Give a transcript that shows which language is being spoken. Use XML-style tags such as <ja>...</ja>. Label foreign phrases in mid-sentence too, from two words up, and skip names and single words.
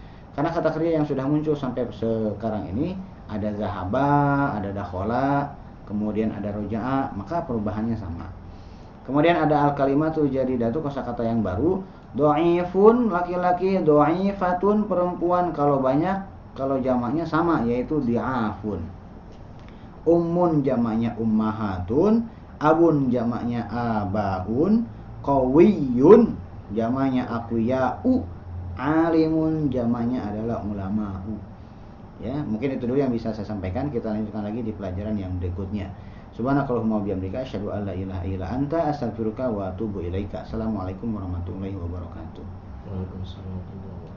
<id>Karena kata kerja yang sudah muncul sampai sekarang ini ada zahaba, ada dakhola, kemudian ada roja'a, maka perubahannya sama. Kemudian ada</id> <ar>الكلمة الجديدة,</ar> <id>kosakata yang baru. Dhaifun laki-laki, dhaifatun perempuan, kalau banyak, kalau jamaknya sama yaitu di'afun. Ummun jamaknya ummahatun, abun jamaknya abaun, qawiyun jamaknya aqwiya'u, alimun jamaknya adalah ulama'u. Ya, mungkin itu dulu yang bisa saya sampaikan. Kita lanjutkan lagi di pelajaran yang berikutnya.</id> <ar>سبحانك اللهم وبحمدك أشهد أن لا إله إلا أنت أستغفرك وأتوب إليك. السلام عليكم ورحمة الله وبركاته. Waalaikumsalam.</ar>